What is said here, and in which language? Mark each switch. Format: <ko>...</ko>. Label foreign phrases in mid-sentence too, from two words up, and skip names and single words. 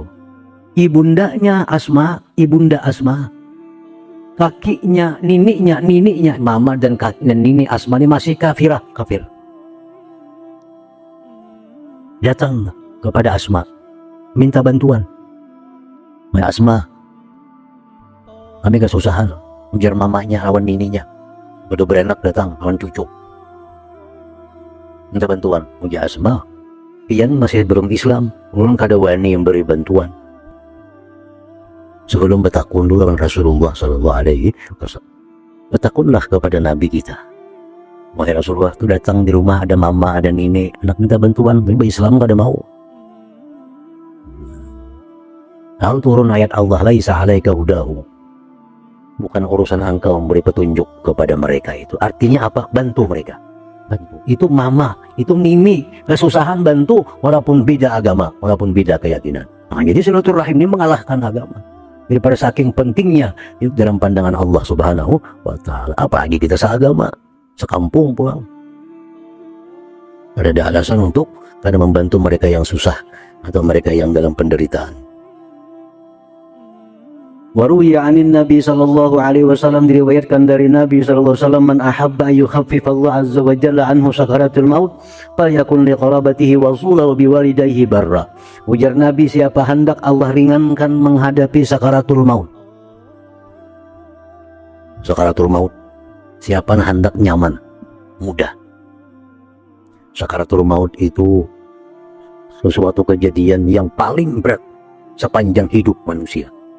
<bjn>Ibundanya Asma, ibunda Asma, kakinya, niniknya, mama dan kaki dan nini Asma ini masih kafir.</bjn> <id>Datang kepada Asma, minta bantuan.</id> <bjn>Mai Asma, kami kesusahan, ujar mamanya, awan nininya. Udah beranak datang, awan cucu. Minta bantuan, ujar Asma. Pian masih belum Islam, belum kada wani yang beri bantuan.</bjn> <id>Sebelum bertakun dulu dengan Rasulullah</id> <ar>صلى الله عليه وسلم,</ar> <id>bertakunlah kepada Nabi kita.</id> <bjn>Wahai Rasulullah, itu datang di rumah ada mama, ada nini, anak minta bantuan, tapi Islam kada mau.</bjn> <id>Lalu turun ayat Allah,</id> <ar>ليس عليك هداه.</ar> <id>Bukan urusan engkau memberi petunjuk kepada mereka itu. Artinya apa? Bantu mereka. Bantu. Itu mama, itu nini, kesusahan bantu walaupun beda agama, walaupun beda keyakinan. Nah, jadi silaturahim ini mengalahkan agama. Daripada saking pentingnya itu dalam pandangan Allah</id> <ar>سبحانه وتعالى.</ar> <id>Apalagi kita seagama, sekampung pulang. Ada alasan untuk karena membantu mereka yang susah atau mereka yang dalam penderitaan.</id> <ar>وروي عن النبي صلى الله عليه وسلم,</ar> <id>diriwayatkan dari Nabi</id> <ar>صلى الله عليه وسلم من أحب يخفف الله عز وجل عنه سكرات الموت فليكن لقرابته وصولا وبوالديه بارا.</ar> <bjn>Ujar Nabi, siapa hendak Allah ringankan menghadapi sakaratul maut.</bjn> <id>Sakaratul maut, siapa hendak nyaman mudah. Sakaratul maut itu sesuatu kejadian yang paling berat sepanjang hidup manusia.</id>